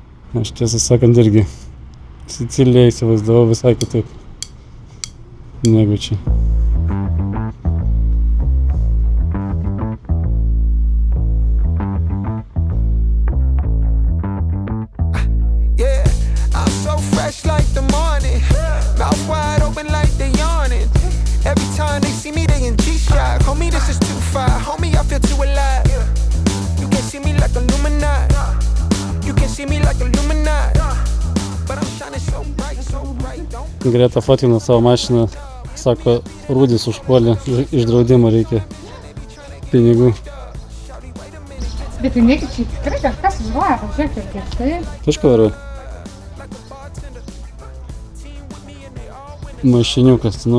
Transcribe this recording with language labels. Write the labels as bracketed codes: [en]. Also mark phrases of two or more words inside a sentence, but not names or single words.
[lt] Aš tiesą sakant irgi Siciliją įsivaizdavau visai kitaip negu čia. [en] Yeah, I'm so fresh like the morning. Mouth wide open like they yawning. Every time they see me, they in G-Shock. Homie, this is too far. Homie, I feel too alive. You can see me like Illuminati. You can see me like Illuminati. But I'm shining so bright, so bright. Don't [lt] Greta fotkino savo mašiną, sako, Rūdis užpuolė, iš draudimo reikia pinigų. Bet tai negi čia tikrai kažkas važiuoja, pažiūrėkit, kaip tai. Kažko vairuoja? Mašiniukas, nu.